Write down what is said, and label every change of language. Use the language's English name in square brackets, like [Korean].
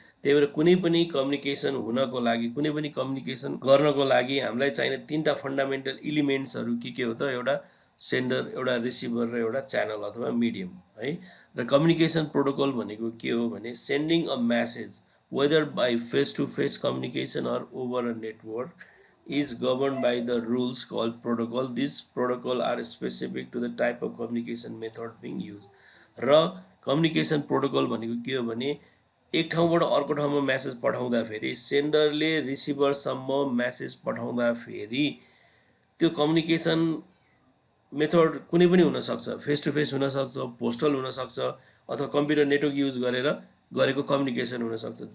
[Nepali] त्यही भएर कुनै पनि कम्युनिकेसन हुनको लागि, कुनै पनि कम्युनिकेसन गर्नको लागि हामीलाई चाहिने तिनवटा फन्डामेन्टल इलिमेन्ट्सहरू के हो त, एउटा सेन्डर, एउटा रिसिभर र एउटा च्यानल अथवा मिडियम है। र कम्युनिकेसन प्रोटोकल भनेको के हो भने [English] Sending a message whether by face to face communication or over a network is governed by the rules called protocol. These protocol are specific to the type of communication method being used. [Nepali] र communication protocol भनेको के हो भने एक ठाउँबाट अर्को ठाउँमा message पठाउँदाखेरि सेन्डरले रिसिभरसम्म म्यासेज पठाउँदाखेरि त्यो कम्युनिकेसन मेथड कुनै पनि हुनसक्छ, फेस टु फेस हुनसक्छ, पोस्टल हुनसक्छ अथवा कम्प्युटर नेटवर्क युज गरेर गरेको कम्युनिकेसन हुनसक्छ।